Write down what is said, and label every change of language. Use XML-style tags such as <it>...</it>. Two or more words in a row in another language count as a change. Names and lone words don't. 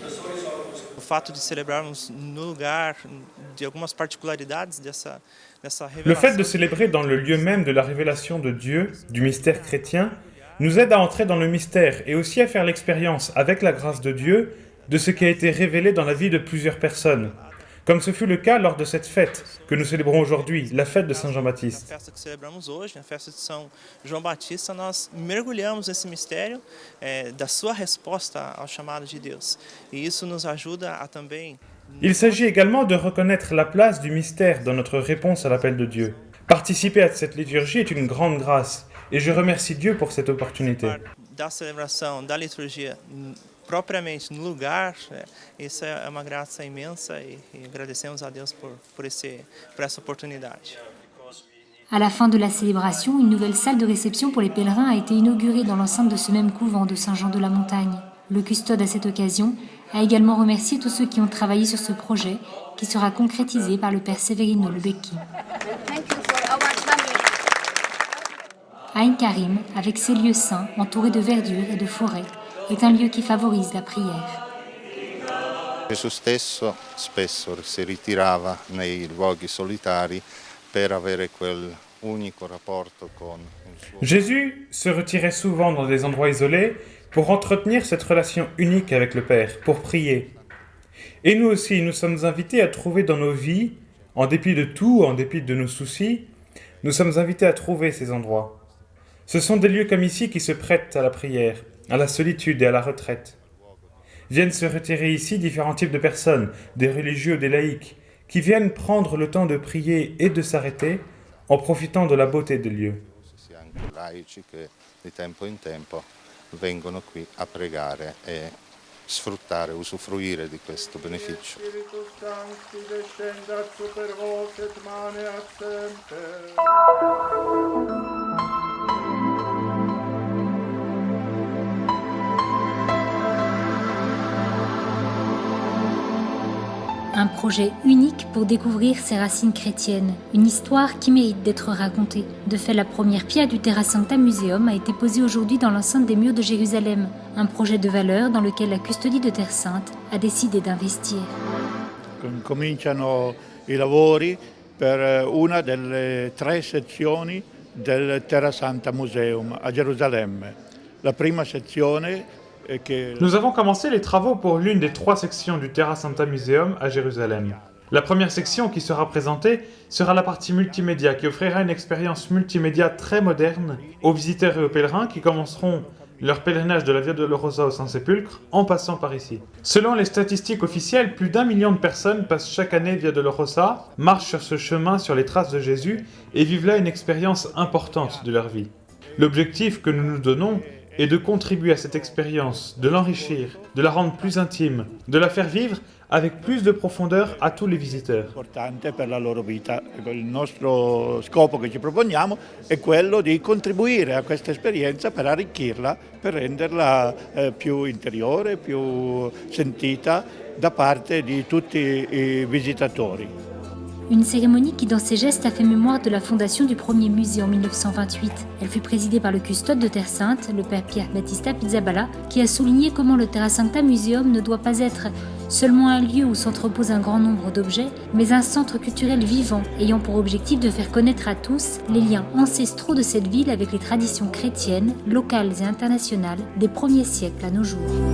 <fr>Le fait de célébrer dans le lieu même de la révélation de Dieu, du mystère chrétien, nous aide à entrer dans le mystère et aussi à faire l'expérience, avec la grâce de Dieu, de ce qui a été révélé dans la vie de plusieurs personnes. Comme ce fut le cas lors de cette fête que nous célébrons aujourd'hui, la fête de Saint Jean-Baptiste.</fr> <pt>Na festa que celebramos hoje, na festa de São João Batista, nós mergulhamos nesse mistério da sua resposta ao chamado de Deus. E isso nos ajuda a também...</pt> <fr>Il s'agit également de reconnaître la place du mystère dans notre réponse à l'appel de Dieu. Participer à cette liturgie est une grande grâce et je remercie Dieu pour cette opportunité.</fr> <pt>Da celebração, da liturgia propriamente no lugar, isso é uma graça imensa e agradecemos a Deus por essa oportunidade.</pt> <fr>À la fin de la célébration, une nouvelle salle de réception pour les pèlerins a été inaugurée dans l'enceinte de ce même couvent de Saint-Jean de la Montagne. Le custode, à cette occasion, a également remercié tous ceux qui ont travaillé sur ce projet, qui sera concrétisé par le père Severino Lebecki. Ain Karim, avec ses lieux saints, entourés de verdure et de forêts, est un lieu qui favorise la prière.</fr> <it>Gesù stesso spesso si ritirava nei luoghi solitari per avere quel unico rapporto con il suo...</it> <fr>Jésus se retirait souvent dans des endroits isolés pour entretenir cette relation unique avec le Père, pour prier. Et nous aussi, nous sommes invités à trouver dans nos vies, en dépit de tout, en dépit de nos soucis, nous sommes invités à trouver ces endroits. Ce sont des lieux comme ici qui se prêtent à la prière, à la solitude et à la retraite. Viennent se retirer ici différents types de personnes, des religieux, des laïcs, qui viennent prendre le temps de prier et de s'arrêter en profitant de la beauté des lieux.</fr> <it>laici che di tempo in tempo vengono qui a pregare e sfruttare, usufruire di questo beneficio.</it> <la>Spiritus Sancti descendat super vos et maneat semper.</la> <fr>Un projet unique pour découvrir ses racines chrétiennes, une histoire qui mérite d'être racontée. De fait, la première pierre du Terra Sancta Museum a été posée aujourd'hui dans l'enceinte des murs de Jérusalem, un projet de valeur dans lequel la custodie de Terre Sainte a décidé d'investir.</fr> <it>Cominciano i lavori per una delle 3 sezioni del Terra Santa Museum a Gerusalemme. La prima sezione</it> <fr>Nous avons commencé les travaux pour l'une des 3 sections du Terra Sancta Museum à Jérusalem. La première section qui sera présentée sera la partie multimédia qui offrira une expérience multimédia très moderne aux visiteurs et aux pèlerins qui commenceront leur pèlerinage de la Via Dolorosa au Saint-Sépulcre en passant par ici. Selon les statistiques officielles, plus d'1 million de personnes passent chaque année Via Dolorosa, marchent sur ce chemin sur les traces de Jésus et vivent là une expérience importante de leur vie. L'objectif que nous nous donnons est de contribuer à cette expérience, de l'enrichir, de la rendre plus intime, de la faire vivre avec plus de profondeur a tous les visiteurs.</fr> <it>Importante per la loro vita. Il nostro scopo che ci proponiamo è quello di contribuire a questa esperienza per arricchirla, per renderla più interiore, più sentita da parte di tutti i visitatori.</it> <fr>Une cérémonie qui, dans ses gestes, a fait mémoire de la fondation du premier musée en 1928. Elle fut présidée par le custode de Terre Sainte, le père Pierre Battista Pizzaballa, qui a souligné comment le Terra Sancta Museum ne doit pas être seulement un lieu où s'entrepose un grand nombre d'objets, mais un centre culturel vivant, ayant pour objectif de faire connaître à tous les liens ancestraux de cette ville avec les traditions chrétiennes, locales et internationales des premiers siècles à nos jours.</fr>